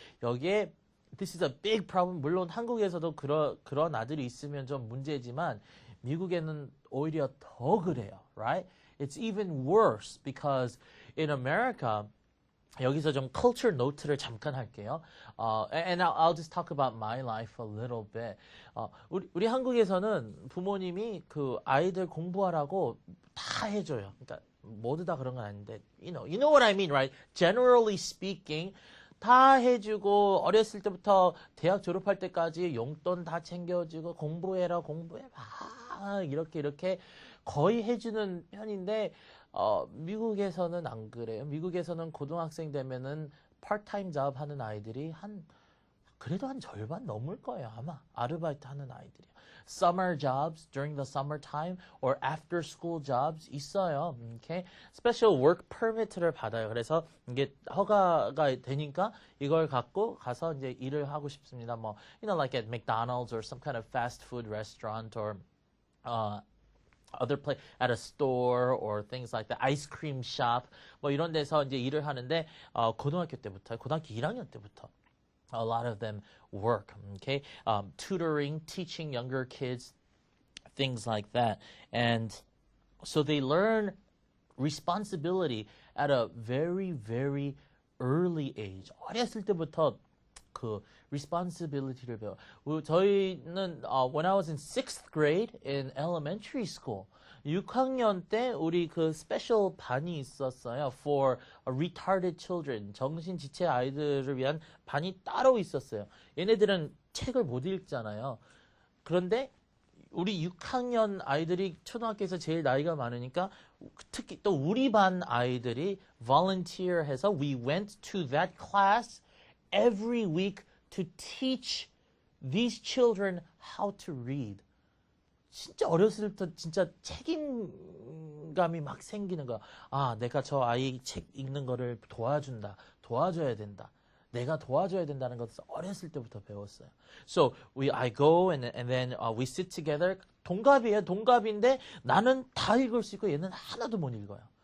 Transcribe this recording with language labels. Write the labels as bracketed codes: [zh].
[en] 여기에 this is a big problem. [ko] 물론 한국에서도 그런 아들이 있으면 좀 문제지만 미국에는 오히려 더 그래요. [en] Right? It's even worse because in America [ko] 여기서 좀 culture note를 잠깐 할게요. [en] And I'll just talk about my life a little bit. [ko] 우리 한국에서는 부모님이 그 아이들 공부하라고 다 해줘요. 그러니까 모두 다 그런 건 아닌데, [en] you know what I mean, right? Generally speaking, [ko] 다 해주고 어렸을 때부터 대학 졸업할 때까지 용돈 다 챙겨주고 공부해라 공부해 막 이렇게 거의 해주는 편인데 미국에서는 안 그래요. 미국에서는 고등학생 되면은 파트타임 잡 하는 아이들이 그래도 한 절반 넘을 거예요. 아마 아르바이트 하는 아이들이. [en] Summer jobs during the summer time or after school jobs [ko] 있어요. [en] Okay? [ko] Special work permit를 받아요. 그래서 이게 허가가 되니까 이걸 갖고 가서 이제 일을 하고 싶습니다. [en] 뭐, you know, like at McDonald's or some kind of fast food restaurant or other place at a store or things like that, ice cream shop [ko] 뭐 이런 데서 이제 일을 하는데 고등학교 1학년 때부터 [en] a lot of them work, okay? Tutoring, teaching younger kids, things like that. And so they learn responsibility at a very, very early age. [ko] 어렸을 때부터 그 responsibility를 배워. [en] 저희는 when I was in 6th grade in elementary school, [ko] 6학년 때 우리 그 special 반이 있었어요. [en] For retarded children, [ko] 정신지체 아이들을 위한 반이 따로 있었어요. 얘네들은 책을 못 읽잖아요. 그런데 우리 6학년 아이들이 초등학교에서 제일 나이가 많으니까 특히 또 우리 반 아이들이 volunteer 해서 [en] we went to that class every week to teach these children how to read. [ko] 진짜 어렸을 때 진짜 책임감이 막 생기는 거야. 아, 내가 저 아이 책 읽는 거를 도와줘야 된다. 내가 도와줘야 된다는 것을 어렸을 때부터 배웠어요. [en] So I go and then we sit together. [ko] 동갑인데 나는 다 읽을 수 있고 얘는 하나도 못 읽어요.